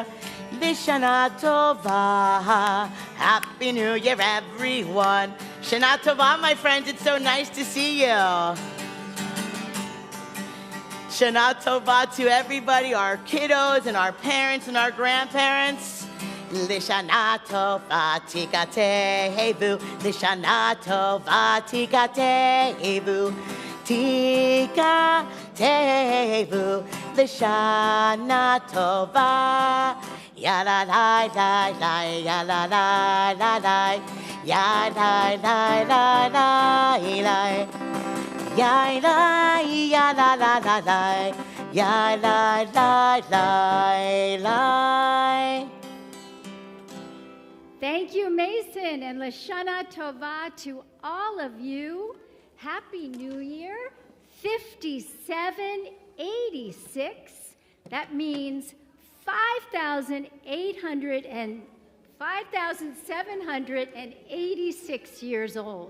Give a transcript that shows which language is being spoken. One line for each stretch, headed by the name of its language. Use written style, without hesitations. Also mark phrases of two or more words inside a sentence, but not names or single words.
Hebrew: לשנה טובה,
English: Happy New Year, everyone.
Hebrew: שנה טובה,
English: my friends, it's so nice to see you.
Hebrew: שנה טובה
English: to everybody, our kiddos and our parents and our grandparents.
Hebrew: לשנה טובה תכתבו, לשנה טובה תכתבו, תכתבו, לשנה טובה. Ya la la la la, ya la la la la, ya la la la la la, ya la ya la la la la, ya la la la la.
English: Thank you, Mason, and
Hebrew: לשנה טובה
English: to all of you. Happy New Year, 5786. That means 5,786 years old.